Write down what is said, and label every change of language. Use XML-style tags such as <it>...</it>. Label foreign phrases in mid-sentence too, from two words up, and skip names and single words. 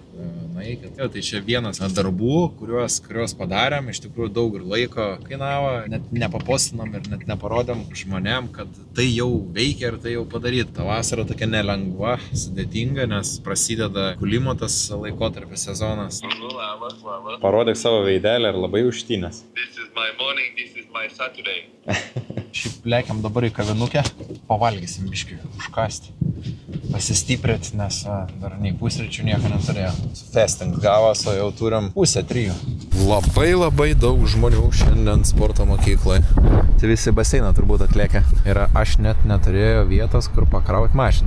<lt>Tai čia vienas darbų, kuriuos padarėm, iš tikrųjų daug ir laiko kainavo, net nepapostinam ir net neparodėm žmonėm, kad tai jau veikia ir tai jau padaryta. Ta vasara tokia nelengva, sudėtinga, nes prasideda kulimo tas laikotarpis sezonas. Labas. Parodyk savo veidelį ir labai užtynęs.</lt> <en>This is my morning, this is my Saturday.</en> <lt>Šiaip lekiam dabar į kavinukę, pavalgysim biškį, užkasti. Pasistiprėti, nes dar nei pusryčių nieko neturėjo. Festing gavas, o jau turim 2:30. Labai daug žmonių šiandien sporto mokyklai. Tai visi baseiną turbūt atlėkė. Ir aš net neturėjau vietos, kur pakrauti mašinai.</lt>